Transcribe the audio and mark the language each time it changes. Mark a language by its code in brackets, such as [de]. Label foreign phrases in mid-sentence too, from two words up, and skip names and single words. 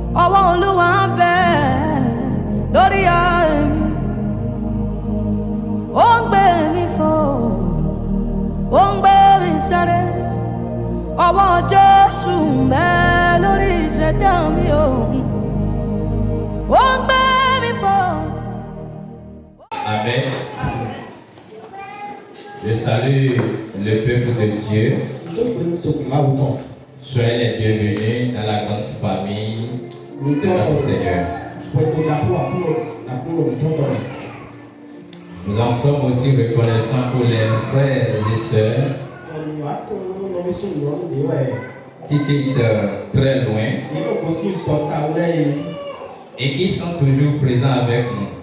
[yo] ọwọ́ Olúwa ń bẹ lórí àmì, ó ń gbé mi fò, ó ń gbé mi sáré. Ọwọ́ Jésù ń bẹ lórí ìṣẹ̀dá mi o, ó ń gbé mi fò. Amen. [fr] Je salue le peuple de Dieu. Soyez les bienvenus dans la grande famille de notre Seigneur. Nous en sommes aussi reconnaissants pour les frères et sœurs qui quittent très loin et qui sont toujours présents avec nous.